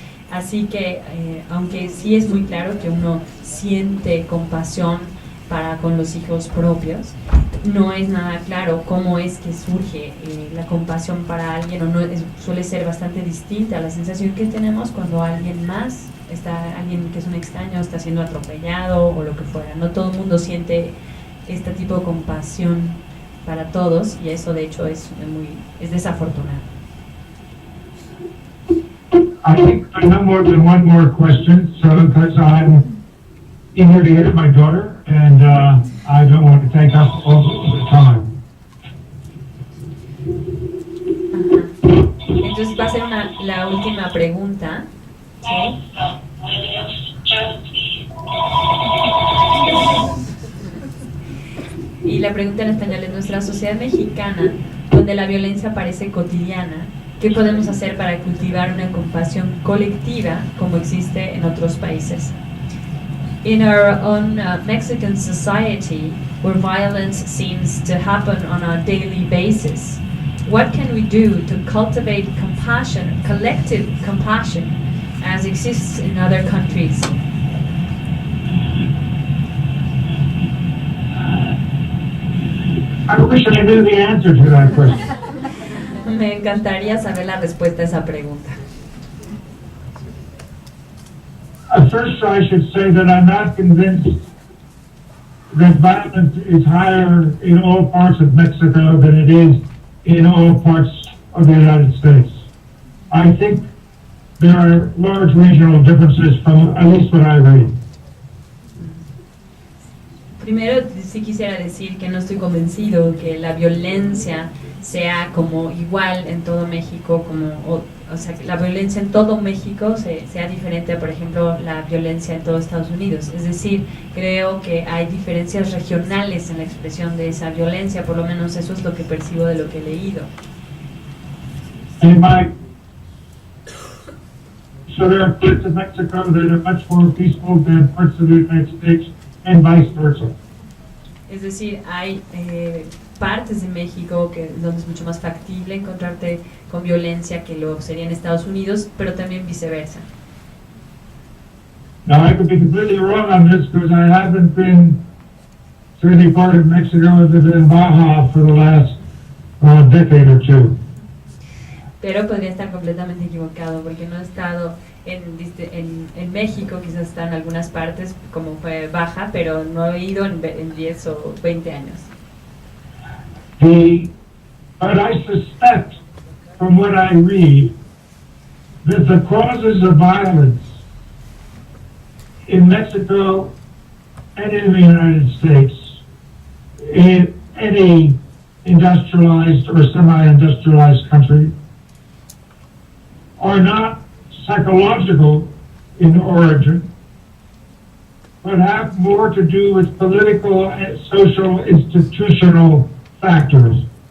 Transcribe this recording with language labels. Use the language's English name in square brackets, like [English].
[Spanish] Así que, aunque sí es muy claro que uno siente compasión para con los hijos propios, no es nada claro cómo es que surge la compasión para alguien, o no suele ser bastante distinta a la sensación que tenemos cuando alguien que es un extraño está siendo atropellado o lo que fuera. No todo el mundo siente este tipo de compasión para todos, y eso de hecho es desafortunado. [English] I think I know more than one more question, so because I'm eager to hear my daughter, and I don't want to take up all the time. [Spanish] Entonces va a ser la última pregunta. ¿Sí? Y la pregunta en español: en nuestra sociedad mexicana, donde la violencia parece cotidiana, ¿qué podemos hacer para cultivar una compasión colectiva como existe en otros países? [English] In our own Mexican society, where violence seems to happen on a daily basis, what can we do to cultivate compassion, collective compassion, as exists in other countries? I wish I knew the answer to that question. [Spanish] Me encantaría saber la respuesta a esa pregunta. [English] First, I should say that I'm not convinced that violence is higher in all parts of Mexico than it is in all parts of the United States. I think there are large regional differences from at least what I read. [Spanish] Primero, sí quisiera decir que no estoy convencido que la violencia sea como igual en todo México, o sea, que la violencia en todo México sea diferente a, por ejemplo, la violencia en todo Estados Unidos. Es decir, creo que hay diferencias regionales en la expresión de esa violencia, por lo menos eso es lo que percibo de lo que he leído. [English] So there are parts of Mexico that are much more peaceful than parts of the United States, and vice versa. [Spanish] Es decir, hay partes de México donde es mucho más factible encontrarte con violencia que lo sería en Estados Unidos, pero también viceversa. [English] Now, I could be completely wrong on this because I haven't been to any part of Mexico other than Baja for the last decade or two. [Spanish] Pero podría estar completamente equivocado porque no he estado en México, quizás está en algunas partes como fue Baja, pero no he ido en 10 o 20 años. [English] But I suspect, from what I read, that the causes of violence in Mexico and in the United States, in any industrialized or semi-industrialized country, are not psychological in origin, but have more to do with political and social institutional factors.